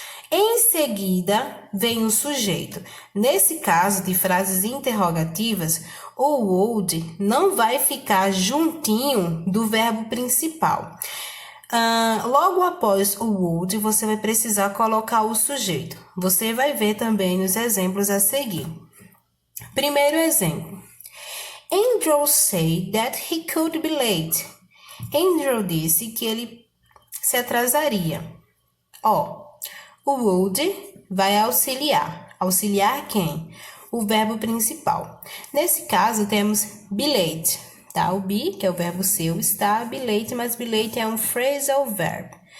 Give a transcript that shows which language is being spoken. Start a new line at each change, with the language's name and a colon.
Portuguese: Em seguida, vem o sujeito. Nesse caso de frases interrogativas, o would não vai ficar juntinho do verbo principal. Logo após o would, você vai precisar colocar o sujeito. Você vai ver também nos exemplos a seguir. Primeiro exemplo.
English: Andrew said that he could be late.
Portuguese: Andrew disse que ele se atrasaria. O would vai auxiliar. Auxiliar quem? O verbo principal. Nesse caso, temos be late, tá? O be, que é o verbo ser, está, be late, mas be late é um phrasal verb.